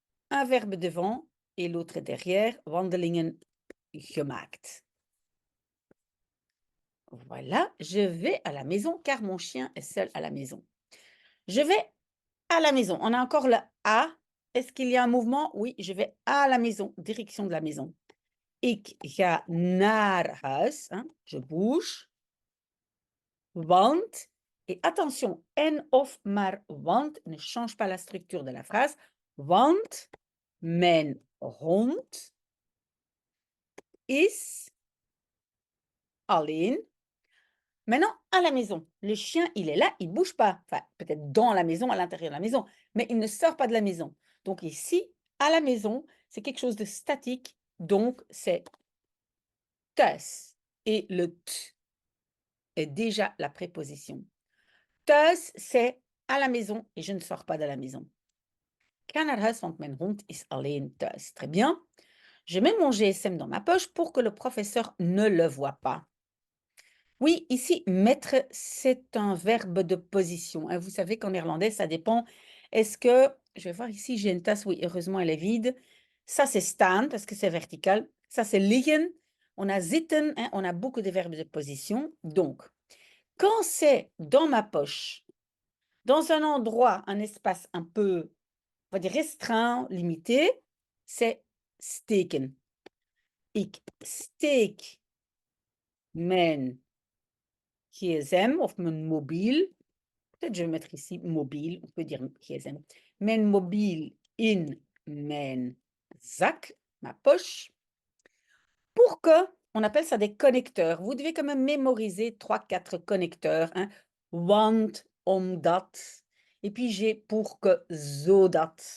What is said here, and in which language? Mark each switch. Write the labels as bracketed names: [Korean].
[French] Un verbe devant et l'autre derrière. [Dutch] Wandelingen gemaakt. [French] Voilà, je vais à la maison car mon chien est seul à la maison. Je vais à la maison. On a encore le à. Est-ce qu'il y a un mouvement? Oui, je vais à la maison, direction de la maison. [Dutch] Ik ga naar huis, hein, [French] je bouge. Want, et attention, en of maar want ne change pas la structure de la phrase. [Dutch] Want mijn hond is alleen. [French] Maintenant, à la maison, le chien, il est là, il ne bouge pas. Enfin, peut-être dans la maison, à l'intérieur de la maison, mais il ne sort pas de la maison. Donc ici, à la maison, c'est quelque chose de statique, donc c'est thuis. Et le t est déjà la préposition. Thuis, c'est à la maison et je ne sors pas de la maison. [Dutch] Ik ga naar huis, want mijn hond is alleen thuis. [French] Très bien. Je mets mon GSM dans ma poche pour que le professeur ne le voie pas. Oui, ici, mettre, c'est un verbe de position, hein. Vous savez qu'en néerlandais, ça dépend. Est-ce que, je vais voir ici, j'ai une tasse, oui, heureusement, elle est vide. Ça, c'est staan, parce que c'est vertical. Ça, c'est liggen. On a zitten, hein, on a beaucoup de verbes de position. Donc, quand c'est dans ma poche, dans un endroit, un espace un peu, on va dire restreint, limité, c'est steken. [Dutch] Ik steek mijn GSM of mijn mobiel. [French] Peut-être je vais mettre ici mobile, on peut dire GSM. [Dutch] Mijn mobiel in mijn zak, [French] ma poche, pour que, on appelle ça des connecteurs. Vous devez quand même mémoriser 3-4 connecteurs, hein. Want, omdat, et puis j'ai pour que, zodat.